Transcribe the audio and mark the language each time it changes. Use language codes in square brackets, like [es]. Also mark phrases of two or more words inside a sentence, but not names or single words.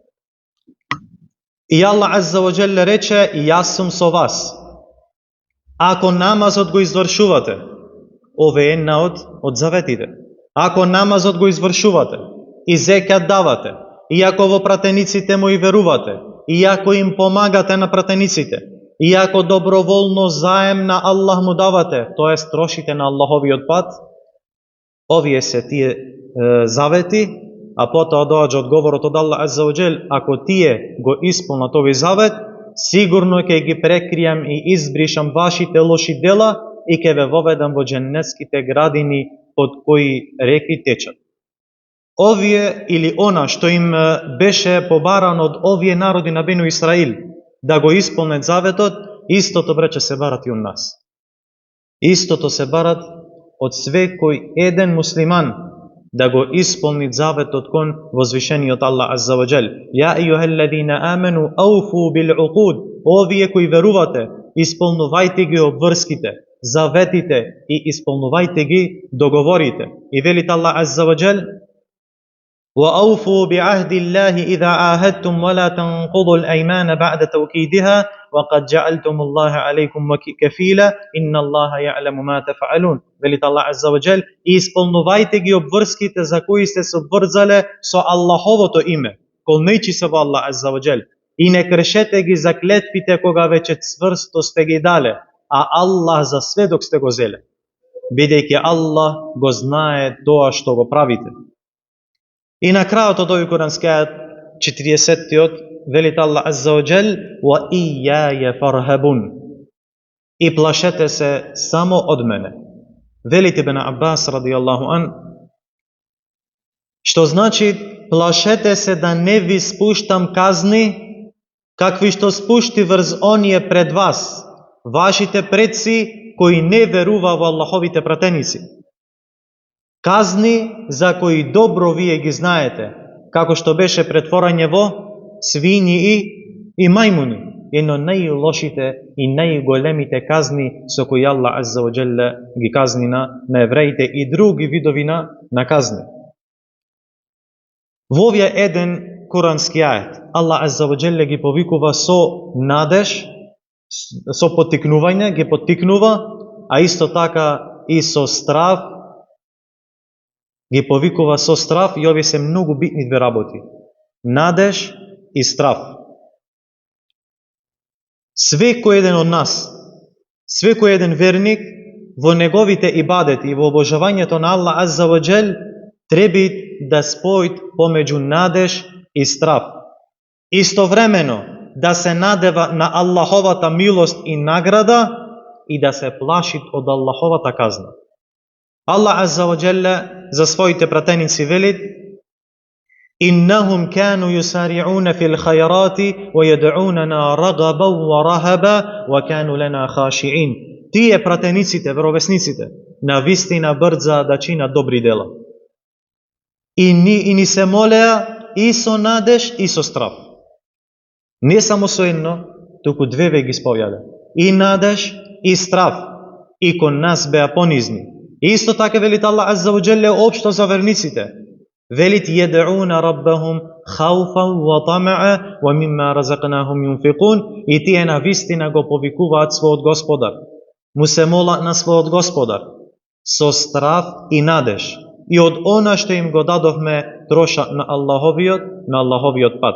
[mk] И Аллах [ar] عز وجل [mk] рече: "И јас сум со вас. Ако намазот го извршувате", ове е една од заветите. Ако намазот го извршувате и зекат давате, и ако во пратениците мои верувате, и ако им помагате на пратениците, и ако доброволно заем на Аллах му давате, тоест трошите на Аллаховиот пат, овие се тие завети, а потоа доаѓа одговорот од Аллах [ar] عز وجل: [mk] ако тие го исполнат овој завет, сигурно ќе ги прекријам и избришам вашите лоши дела и ќе ве воведам во џеннетските градини под кои реки течат. Овие или она што им беше побарано од овие народи на Бену Исраил да го исполнет заветот, истото брече се барат и од нас. Истото се барат од секој еден муслиман да го исполни заветот кон возвишениот Аллах [ar] عز وجل. يا أيها الذين آمنوا أوفوا بالعقود, [mk] овие кои верувате, исполнувајте ги обврските, заветите и исполнувајте ги договорите. И велит [ar] Аллах عز وجل: وَأَوْفُوا بِعَهْدِ اللَّهِ إِذَا عَاهَدتُّمْ وَلَا تَنقُضُوا الْأَيْمَانَ بَعْدَ تَوْكِيدِهَا وَقَدْ جَعَلْتُمُ اللَّهَ عَلَيْكُمْ كَفِيلًا إِنَّ اللَّهَ يَعْلَمُ مَا تَفْعَلُونَ. [mk] Велит Аллах [ar] عز وجل: [mk] и исполнувајте ги обврските за кои сте се обврзале со Аллаховото име, колнејчи се во Аллах [ar] عز وجل, [mk] и не кршете ги заклетвите кога веќе цврсто сте ги дале, а Аллах за сведок сте го зеле, бидејќи Аллах го знае тоа што го правите. И на крајот од овој курански ајат, 40-тиот, велит Аллах [ar] عز وجل: "وإياي فارهبون", [mk] и плашете се само од мене. Велит Ибн Аббас [ar] رضي الله عن, [mk] што значи плашете се да не ви спуштам казни какви што спушти врз оние пред вас, вашите предци кои не верува во Аллаховите пратеници. Казни за кои добро вие ги знаете, како што беше претворање во свињи и мајмуни, едно најлошите и најголемите казни со кои Аллах [ar] عز وجل [mk] ги казни на евреите и други видови на казни. Во овие еден курански ајет Аллах [ar] عز وجل [mk] ги повикува со надеж, со поттикнување, ги поттикнува, а исто така и со страв, ги повикува со страв, и овие се многу битни две работи. Надеж и страв. Секој еден од нас, секој еден верник во неговите ибадети и во обожавањето на Аллах [ar] عز وجل [mk] треба да спојат помеѓу надеж и страв. Истовремено да се надева на Аллаховата милост и награда и да се плашит од Аллаховата казна. Аллах [ar] عز وجل [mk] за своите пратеници велит: [ar] "إنهم كانوا يسارعون في الخيرات ويدعوننا رغبا ورهبا وكانوا لنا خاشعين." [mk] Тие пратениците, веровесниците, на вистина брза да чинат добри дела. И ни се молеа и со надеж и со страв. Не само со едно, туку две ги сповјале. И надеж и страв. И кон нас беа понизни. И исто така велит Аллах [ar] عز وجل [mk] општо за верниците. Велит: [ar] "يدعون ربهم خوفا وطمعا ومما رزقناهم ينفقون." [mk] И тие на вистина го повикуваат својот Господар. Му се молат на својот Господар со страв и надеж. И од она што им го дадовме трошат на Аллаховиот пат.